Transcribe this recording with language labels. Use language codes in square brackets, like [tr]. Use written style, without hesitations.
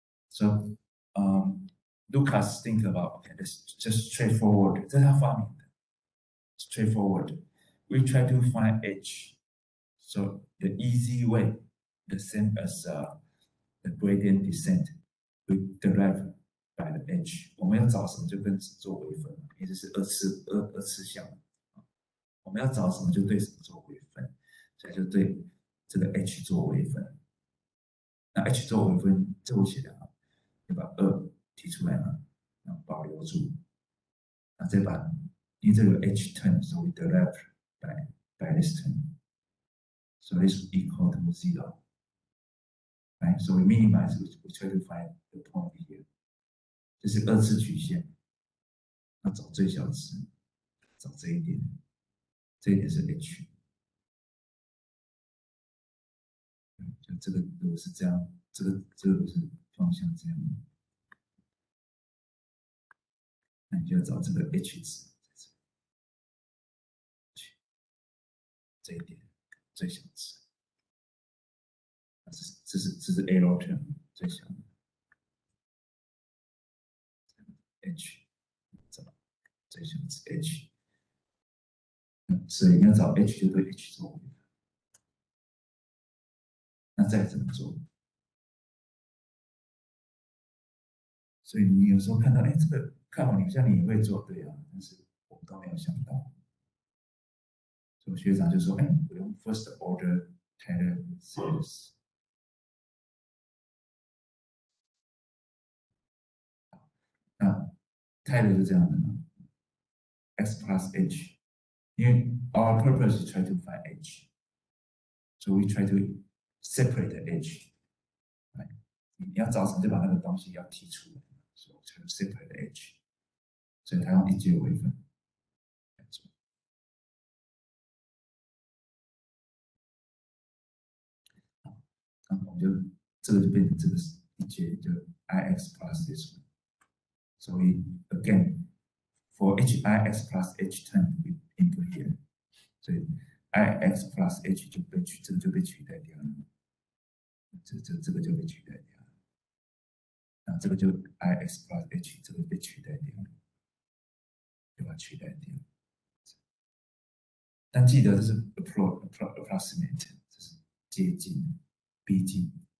[en] So Lucas think about, okay, this just straightforward. [zh] 这是他发明的 straightforward. [en] We try to find h. So the easy way, the same as the gradient descent, we derive by the h. [zh] 我们要找什么就跟做微分，也就是二次项。我们要找什么就对什么做微分，所以就对这个 h 做微分。那 h 做微分，这我写的啊，就把2提出来嘛，然后保留住。那再把因为这个 [en] h term, so we derive by this term. So this is equal to 0. Right? So we minimize, we try to find the point here. [zh] 这是二次曲线，那找最小值，找这一点，这一点是 h。就这个如果是这样，这个如果是方向这样，那你就要找这个 h 值，这一点最小值。这是 error term 最小的 h， 找最小值 h， 所以你要找 h 就对 h 做微分。那再怎么做？所以你有时候看到，哎，这个看好你像你也会做，对啊，但是我们都没有想到。所以学长就说，哎，我用 [en] first order Taylor series。 [zh] 那 Taylor 是这样的嘛 ？x plus h， [en] 因为 our purpose is try to find h, so we try to separate the h. [zh] 你要找什么就把那个东西要提出来，所以我才有 [en] separate the h， [zh] 所以它用一阶微分来做。那我们就这个就变成这个一阶就 ix plus this one. [en] So we again for hix plus h term we input here. [zh] 所以 ix plus h 就被这个就被取代掉了，这个就被取代掉了。那这个就 ix plus h 这个被取代掉了，就把它取代掉。但记得这是 approximate， 这是接近、逼近。